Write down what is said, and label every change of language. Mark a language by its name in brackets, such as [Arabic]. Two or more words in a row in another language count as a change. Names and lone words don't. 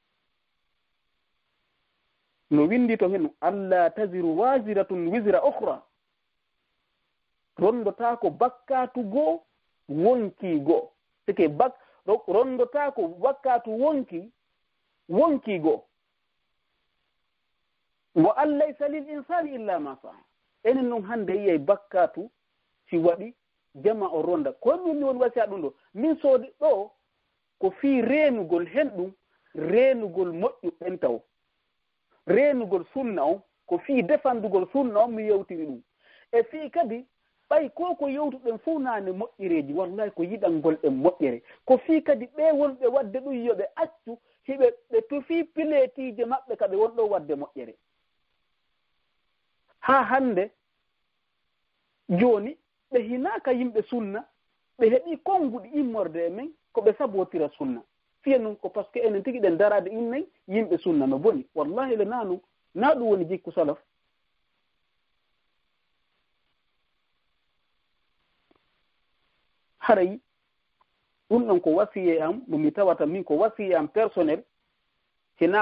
[Fula] no windi to hen allah [Arabic] تزر وازرة وزر أخرى [Fula] rondotako bakkatu goo wonki goo sike rondotako bakkatu wonki goo [Arabic] وأن ليس للإنسان إلا ما سعى [Fula] enen noon hannde yiyay bakkatu si waɗi jama o ronda komin ni woni wasiya ɗum ɗo min soodi ɗo ko fii reenugol hen ɗum reenugol moƴƴu ɓen taw reenugol sunna on ko fii defandugol sunna on mi yewtiri ɗum e fii kadi ɓay ko yewtuɗen fof naane moƴƴereeji wallahi ko yiɗangol ɗen moƴƴere ko fii kadi ɓe wonɓe wadde ɗum yoɓe accu hiɓe ɓe tufii pileetiije maɓɓe ka ɓe wonɗo wadde moƴƴere haa hannde jooni ɓe hinaaka yimɓe sunna ɓe heɓii konnguɗi immorde e men ko ɓe sabotira sunna fiya noon ko [French] par ce que [Fula] enen tigi ɗen daraade innayi yimɓe sunna no boni wallahi le naa ɗum naa ɗum woni jikku salaf haray ɗum ɗon ko wasiye am ɗum mi tawata min ko wasiye am personnel sinaa